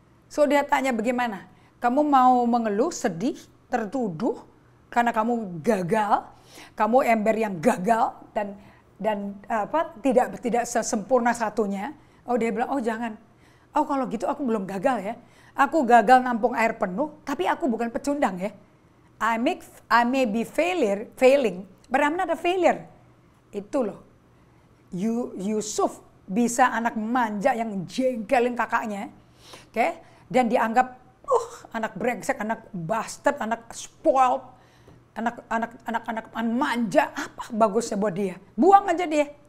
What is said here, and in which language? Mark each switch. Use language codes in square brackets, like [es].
[id] So dia tanya bagaimana? Kamu mau mengeluh, sedih, tertuduh karena kamu gagal. Kamu ember yang gagal dan tidak sesempurna satunya. Oh dia bilang, oh jangan. Oh kalau gitu aku belum gagal ya. Aku gagal nampung air penuh, tapi aku bukan pecundang ya. [en] I may be failing, but I'm not a failure. [id] Itu loh. Yusuf bisa anak manja yang jengkelin kakaknya. Oke? Dan dianggap anak brengsek, anak bastard, anak spoiled, anak manja, apa bagusnya buat dia? Buang aja dia.